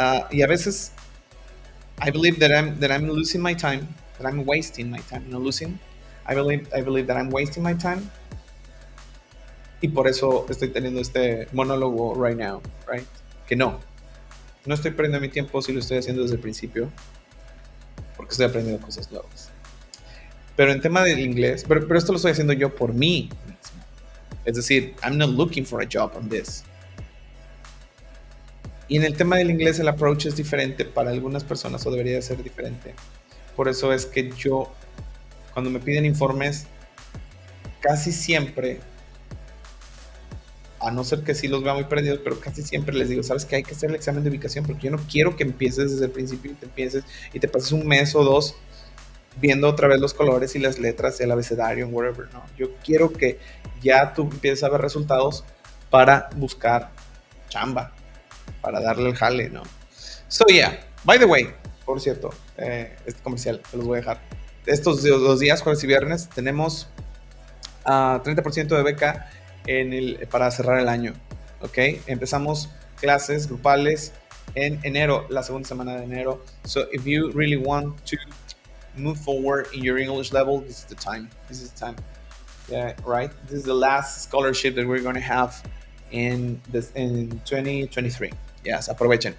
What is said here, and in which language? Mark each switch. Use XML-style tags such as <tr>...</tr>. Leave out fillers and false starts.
<es>Y a veces</es> <en>I believe that I'm losing my time, that I'm wasting my time, no losing. I believe that I'm wasting my time.</en> <es>Y por eso estoy teniendo este monólogo</es> <en>right now, right?</en> <es>Que no estoy perdiendo mi tiempo si lo estoy haciendo desde el principio, porque estoy aprendiendo cosas nuevas. Pero en tema del inglés, pero esto lo estoy haciendo yo por mí mismo. Es decir,</es> <en>I'm not looking for a job on this.</en> <es>Y en el tema del inglés el approach es diferente para algunas personas, o debería ser diferente. Por eso es que yo, cuando me piden informes, casi siempre, a no ser que sí los vea muy perdidos, pero casi siempre les digo, ¿sabes qué? Hay que hacer el examen de ubicación, porque yo no quiero que empieces desde el principio y te pases 1 mes o 2 viendo otra vez los colores y las letras, el abecedario, whatever, ¿no? Yo quiero que ya tú empieces a ver resultados para buscar chamba, para darle el jale, ¿no?</es> <en>So yeah, by the way,</en> <es>por cierto, este comercial te los voy a dejar. Estos 2 días, jueves y viernes, tenemos 30% de beca para cerrar el año, ¿ok? Empezamos clases grupales en enero, la segunda semana de enero.</es> <en>So if you really want to move forward in your English level, this is the time. Yeah, right? This is the last scholarship that we're going to have in 2023. Yes,</en> <es>aprovechen.</es>